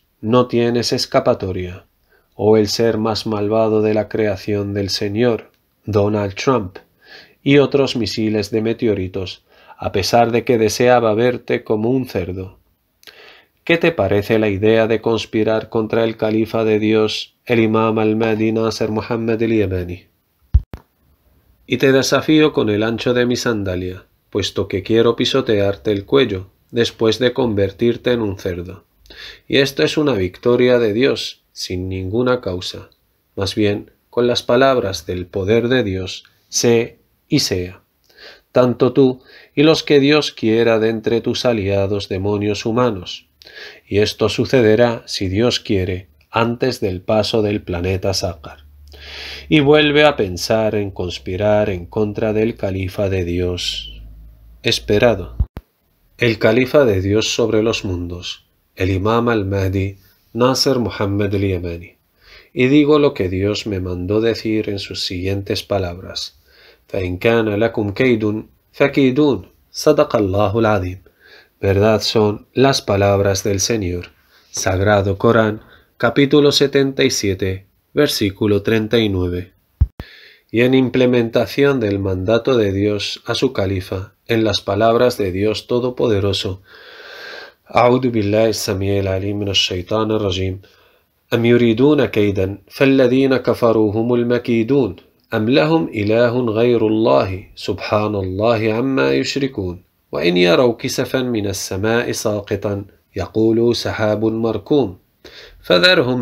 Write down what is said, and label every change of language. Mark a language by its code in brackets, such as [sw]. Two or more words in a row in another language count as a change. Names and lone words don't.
[es] No tienes escapatoria, oh el ser más malvado de la creación del Señor, Donald Trump, y otros misiles de meteoritos, a pesar de que deseaba verte como un cerdo. ¿Qué te parece la idea de conspirar contra el califa de Dios, el imam al-Mahdi Nasser Muhammad al-Yamani? Y te desafío con el ancho de mi sandalia, puesto que quiero pisotearte el cuello, después de convertirte en un cerdo. Y esto es una victoria de Dios, sin ninguna causa, más bien con las palabras del poder de Dios, sé y sea. Tanto tú y los que Dios quiera de entre tus aliados demonios humanos. Y esto sucederá, si Dios quiere, antes del paso del planeta Sácar. Y vuelve a pensar en conspirar en contra del califa de Dios esperado. El califa de Dios sobre los mundos, el imam al-Mahdi Nasser Muhammad al-Yamani. Y digo lo que Dios me mandó decir en sus siguientes palabras: [ar] فَإِنْ كَانَ لَكُمْ كَيْدٌ فَكِيدُونِ صَدَقَ اللَّهُ الْعَظِيمُ. [es] Verdad son las palabras del Señor. Sagrado Corán, capítulo 77, versículo 39. Y en implementación del mandato de Dios a su califa, en las palabras de Dios Todopoderoso. [ar] أعوذ بالله السميع العليم من الشيطان الرجيم أم يريدون كيدا فالذين كفروا هم المكيدون أم لهم إله غير الله سبحان الله عما يشركون وإن يروا كسفا من السماء ساقطا يقولوا سحاب مركوم فذرهم